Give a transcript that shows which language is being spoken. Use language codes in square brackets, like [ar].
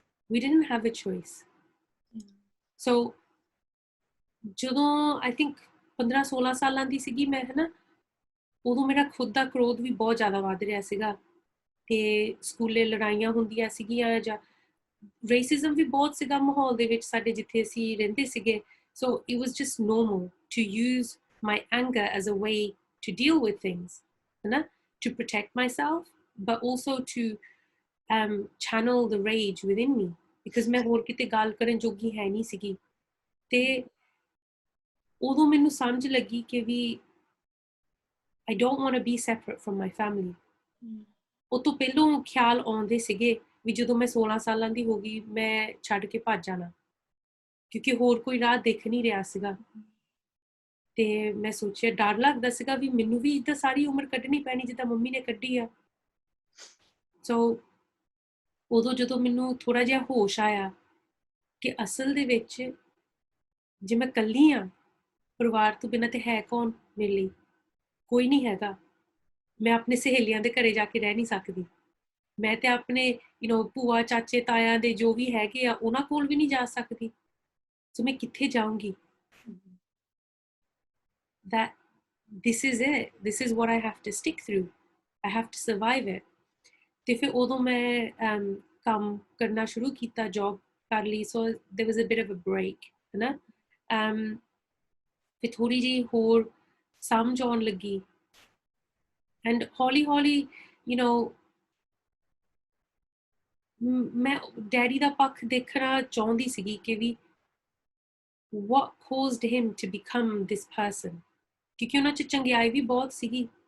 [en] We didn't have a choice। [pa] So ਜਦੋਂ [en] I think [pa] 15-16 ਸਾਲਾਂ ਦੀ ਸੀਗੀ ਮੈਂ, ਹੈ ਨਾ, ਉਦੋਂ ਮੇਰਾ ਖੁਦ ਦਾ ਕ੍ਰੋਧ ਵੀ ਬਹੁਤ ਜ਼ਿਆਦਾ ਵੱਧ ਰਿਹਾ ਸੀਗਾ, ਤੇ ਸਕੂਲੇ ਲੜਾਈਆਂ ਹੁੰਦੀਆਂ ਸੀਗੀਆਂ, ਜਾਂ ਰੇਸਿਜ਼ਮ ਵੀ ਬਹੁਤ ਸੀਗਾ ਮਾਹੌਲ ਦੇ ਵਿੱਚ ਸਾਡੇ ਜਿੱਥੇ ਅਸੀਂ ਰਹਿੰਦੇ ਸੀਗੇ। [en] So it was just normal to use my anger as a way to deal with things, [pa] ਹੈ ਨਾ, [en] to protect myself, but also to channel the rage within me, because [pa] ਮੈਂ ਹੋਰ ਕਿਤੇ ਗੱਲ ਕਰਨ ਜੋਗੀ ਹੈ ਨਹੀਂ ਸੀਗੀ। ਤੇ ਉਦੋਂ ਮੈਨੂੰ ਸਮਝ ਲੱਗੀ ਕਿ ਵੀ [en] I don't want to be separate from my family। [pa] ਉਹ ਤੋਂ ਪਹਿਲੋਂ ਖਿਆਲ ਆਉਂਦੇ ਸੀਗੇ ਵੀ ਜਦੋਂ ਮੈਂ 16 ਸਾਲਾਂ ਦੀ ਹੋ ਗਈ ਮੈਂ ਛੱਡ ਕੇ ਭੱਜ ਜਾਣਾ, ਕਿਉਂਕਿ ਹੋਰ ਕੋਈ ਰਾਹ ਦਿਖ ਨਹੀਂ ਰਿਹਾ ਸੀਗਾ। ਤੇ ਮੈਂ ਸੋਚਿਆ, ਡਰ ਲੱਗਦਾ ਸੀਗਾ ਵੀ ਮੈਨੂੰ ਵੀ ਇੱਦਾਂ ਸਾਰੀ ਉਮਰ ਕੱਢਣੀ ਪੈਣੀ ਜਿੱਦਾਂ ਮੰਮੀ ਨੇ ਕੱਢੀ ਆ। ਸੋ ਉਦੋਂ ਜਦੋਂ ਮੈਨੂੰ ਥੋੜਾ ਜਿਹਾ ਹੋਸ਼ ਆਇਆ ਕਿ ਅਸਲ ਦੇ ਵਿੱਚ ਜੇ ਮੈਂ ਇਕੱਲੀ ਆ, ਪਰਿਵਾਰ ਤੋਂ ਬਿਨਾਂ ਤੇ ਹੈ ਕੌਣ ਮੇਰੇ ਲਈ, ਕੋਈ ਨਹੀਂ ਹੈਗਾ। ਮੈਂ ਆਪਣੇ ਸਹੇਲੀਆਂ ਦੇ ਘਰੇ ਜਾ ਕੇ ਰਹਿ ਨਹੀਂ ਸਕਦੀ, ਮੈਂ ਤੇ ਆਪਣੇ ਭੂਆ ਚਾਚੇ ਤਾਇਆਂ ਦੇ ਜੋ ਵੀ ਹੈਗੇ ਆ ਉਹਨਾਂ ਕੋਲ ਵੀ ਨਹੀਂ ਜਾ ਸਕਦੀ। ਸੋ ਮੈਂ ਕਿੱਥੇ ਜਾਊਂਗੀ। [en] that this is it, this is what I have to stick through, I have to survive it। [pa] ਤੇ ਫਿਰ ਉਦੋਂ ਮੈਂ ਕੰਮ ਕਰਨਾ ਸ਼ੁਰੂ ਕੀਤਾ, ਜੌਬ ਕਰ ਲਈ। [en] so there was a bit of a break, [pa] ਹੈ ਨਾ। ਫਿਰ ਥੋੜੀ ਜਿਹੀ ਹੋਰ ਸਮਝ ਆਉਣ ਲੱਗੀ, ਐਂਡ ਹੌਲੀ ਹੌਲੀ ਮੈਂ ਡੈਡੀ ਦਾ ਪੱਖ ਦੇਖਣਾ ਚਾਹੁੰਦੀ ਸੀਗੀ ਕਿ ਵੀ [en] what caused him to become this person, [pa] ਕਿਉਂਕਿ ਉਹਨਾਂ 'ਚ ਚੰਗਿਆਈ ਵੀ ਬਹੁਤ ਸੀਗੀ।